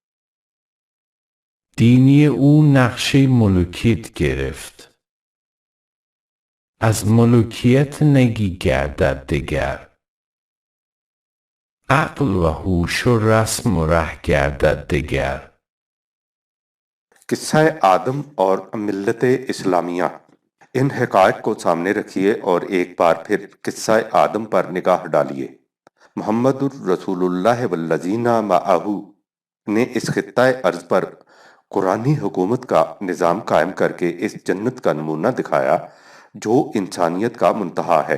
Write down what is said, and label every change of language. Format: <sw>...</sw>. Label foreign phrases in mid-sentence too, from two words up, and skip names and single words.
<fa>دینی او نقشه ملوکیت گرفت. از ملوکیت نگی گردد دگر. عقل و هوش و رسم و ره گردد دگر.</fa> <ur>قصہ آدم اور ملت اسلامیہ، ان حقائق کو سامنے رکھیے اور ایک بار پھر قصہ آدم پر نگاہ ڈالیے۔</ur> <ar>محمد الرسول اللہ والذین معہ</ar> <ur>نے اس خطہ ارض پر قرآنی حکومت کا نظام قائم کر کے اس جنت کا نمونہ دکھایا جو انسانیت کا منتہا ہے۔</ur>